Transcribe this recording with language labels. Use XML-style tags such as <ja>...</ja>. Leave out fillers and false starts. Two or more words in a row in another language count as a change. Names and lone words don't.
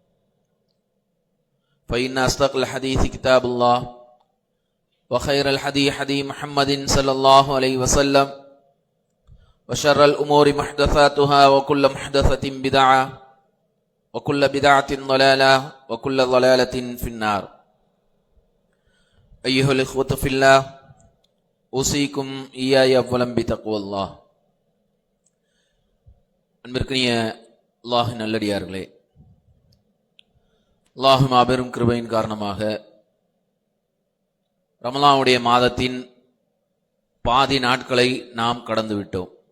<ar>فإن أصدق الحديث كتاب الله وخير الحديث حديث محمد صلى الله عليه وسلم وشر الأمور محدثاتها وكل محدثة بدعة وكل بدعة ضلالة وكل ضلالة في النار. أيها الإخوة في الله أوصيكم إياي أولا بتقوى الله.</ar> <ta>அன்பிற்கினிய அல்லாஹ்வின் நல்லடியார்களே, அல்லாஹ் மாபெரும் கிருபையின் காரணமாக ரமலானுடைய மாதத்தின் பாதி நாட்களை நாம் கடந்து விட்டோம்.</ta>